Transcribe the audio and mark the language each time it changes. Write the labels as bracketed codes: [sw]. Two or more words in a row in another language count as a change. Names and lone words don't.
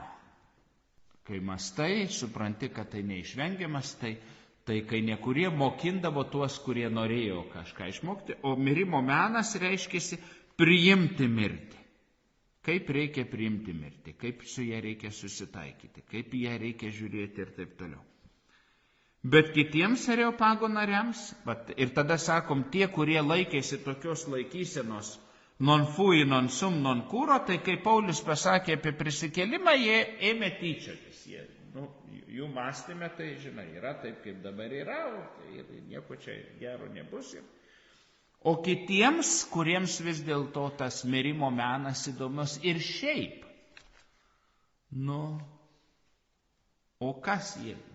[lt] Kai mąstai, supranti, kad tai neišvengiamas, tai kai nekurie mokindavo tuos, kurie norėjo kažką išmokti, o mirimo menas reiškiasi priimti mirtį. Kaip reikia priimti mirtį, kaip su ją reikia susitaikyti, kaip ją reikia žiūrėti ir taip toliau. Bet kitiems areopago nariams, ir tada sakom, tie, kurie laikėsi tokios laikysenos, [la] non fui, non sum, non curo, [lt] tai kai Paulius pasakė apie prisikėlimą, jie ėmė tyčiotis. Jų mąstyme, tai žinai, yra taip, kaip dabar yra, ir nieko čia gero nebus. O kitiems, kuriems vis dėlto tas mirimo menas įdomus ir šiaip, o kas jeigu?